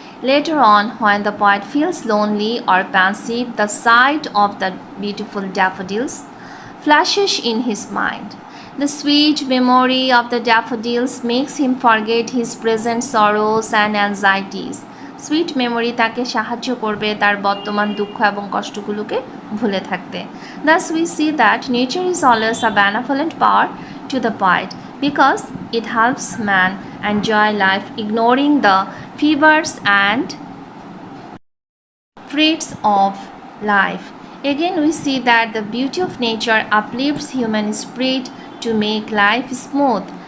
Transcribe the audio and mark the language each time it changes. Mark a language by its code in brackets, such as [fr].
[en] Later on, when the poet feels lonely or pensive, the sight of the beautiful daffodils flashes in his mind. The sweet memory of the daffodils makes him forget his present sorrows and anxieties. [bn] Sweet memory তাকে সাহায্য করবে তার বর্তমান দুঃখ এবং কষ্টগুলোকে ভুলে থাকতে। [en] Thus we see that nature is always a benevolent power to the poet because it helps man enjoy life, ignoring the fevers and freaks of life. Again, we see that the beauty of nature uplifts human spirit to make life smooth.